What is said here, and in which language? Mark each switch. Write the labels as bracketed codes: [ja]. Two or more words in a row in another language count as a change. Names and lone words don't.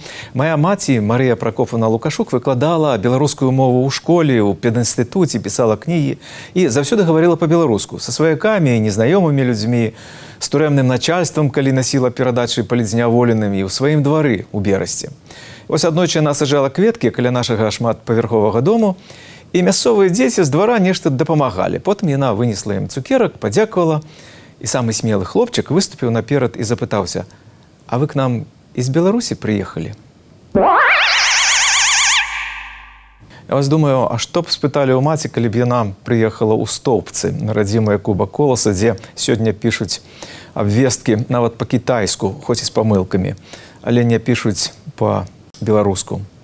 [be] Мая маці, Марыя Пракофаўна Лукашук, выкладала беларускую мову ў школе, у пединстытуце, пісала кнігі і заўсёды гаварыла па-беларуску са сваякамі і незнаёмымі людзьмі, з турэмным начальствам, калі насіла перадачы палітзняволеным і ў сваім двары у Берасці. Вось аднойчы яна саджала кветкі каля нашага шматпавярховага дому, і мясцовыя дзеці з двара нешта дапамагалі. Потым яна вынесла ім цукерак, падзякавала, і самы смелы хлопчык выступіў наперад і запытаўся: [ru] «А вы к нам из [be] Беларусі прыехалі?» Я вас думаю, а што б спыталі ў маці, калі б яна прыехала ў Стоўбцы, на радзімае Куба Коласа, дзе сёння пішуць абвесткі нават па-кітайску, хоць і з памылкамі, але не пішуць па-беларуску.